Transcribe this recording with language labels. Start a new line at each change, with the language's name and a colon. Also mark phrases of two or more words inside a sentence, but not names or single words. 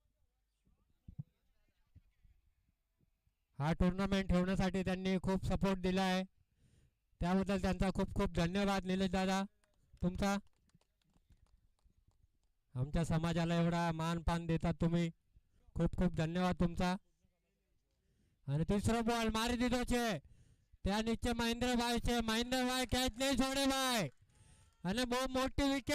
Marathi: हा टुर्नामेंट ठेवण्यासाठी त्यांनी खूप सपोर्ट दिला आहे त्याबद्दल त्यांचा खूप खूप धन्यवाद निलेश दादा तुमचा आमच्या समाजाला एवढा मानपान देतात तुम्ही खूप खूप धन्यवाद तुमचा
Gujarati: અને તીસરો બોલ મારી દીધો છે ત્યાં નીચે મહેન્દ્રભાઈ છે મહેન્દ્રભાઈ કેચ નહીં છોડે ભાઈ અને બહુ મોટી